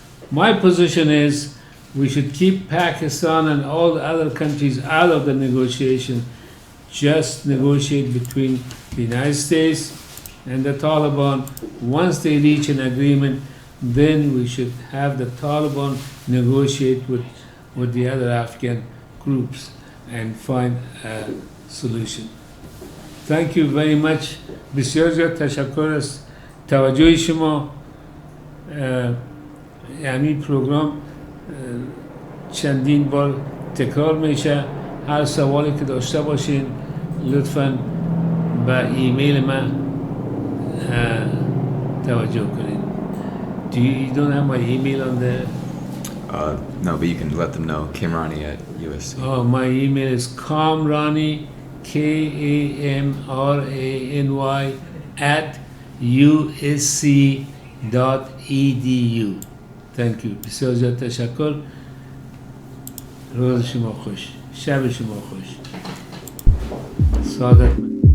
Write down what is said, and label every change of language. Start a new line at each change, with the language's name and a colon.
English: My position is we should keep Pakistan and all the other countries out of the negotiation, just negotiate between the United States and the Taliban. Once they reach an agreement, then we should have the Taliban negotiate with the other Afghan groups and find a solution. Thank you very much.
Persian: بسیار زیاد تشکر از توجه شما. همین پروگرام چندین بار تکرار میشه. هر سوالی که داشته باشین لطفاً به ایمیل من توجه کنین.
English: You don't have my email on there? No, but you can let them know. Kamrany at USC. Oh, my email is Kamrany, Kamrany at usc.edu. Thank you.
Persian: بسیار زیاد تشکر. روز شما خوش. شب شما خوش. سعادت.